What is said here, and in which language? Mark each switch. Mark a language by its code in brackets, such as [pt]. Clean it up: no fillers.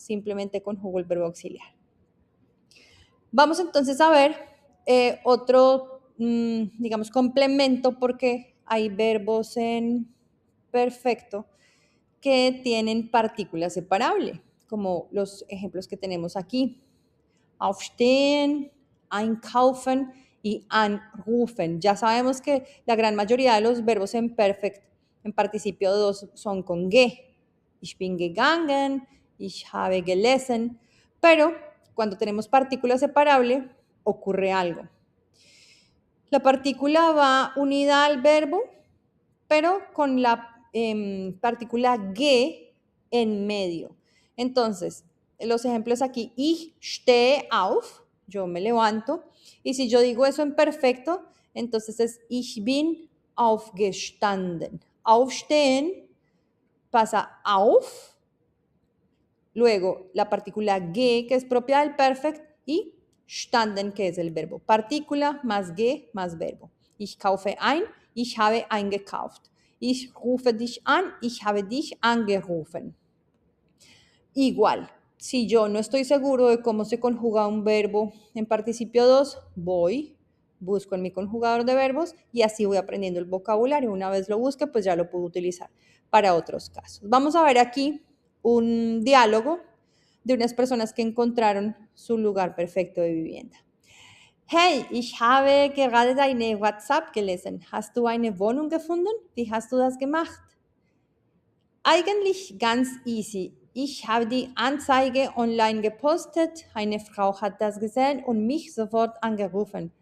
[es] Simplemente conjugo el verbo auxiliar. Vamos entonces a ver otro, digamos, complemento porque hay verbos en perfecto que tienen partícula separable, como los ejemplos que tenemos aquí. Aufstehen, einkaufen y anrufen. Ya sabemos que la gran mayoría de los verbos en perfect, en participio 2, son con ge. [de] Ich bin gegangen, ich habe gelesen, [es] pero cuando tenemos partícula separable ocurre algo. La partícula va unida al verbo, pero con la partícula ge en medio. Entonces, los ejemplos aquí, [de] ich stehe auf, [es] yo me levanto, y si yo digo eso en perfecto, entonces es [de] ich bin aufgestanden. [es] Aufstehen pasa auf, luego la partícula ge, que es propia del perfect, y standen, que es el verbo. Partícula más ge más verbo. [de] Ich kaufe ein, ich habe eingekauft. Ich rufe dich an, ich habe dich angerufen. [es] Igual, si yo no estoy seguro de cómo se conjuga un verbo en participio 2, voy, busco en mi conjugador de verbos y así voy aprendiendo el vocabulario. Una vez lo busque, pues ya lo puedo utilizar para otros casos. Vamos a ver aquí un diálogo de unas personas que encontraron su lugar perfecto de vivienda. [de] Hey, ich habe gerade deine WhatsApp gelesen. Hast du eine Wohnung gefunden? Wie hast du das gemacht? Eigentlich ganz easy. Ich habe die Anzeige online gepostet. Eine Frau hat das gesehen und mich sofort angerufen.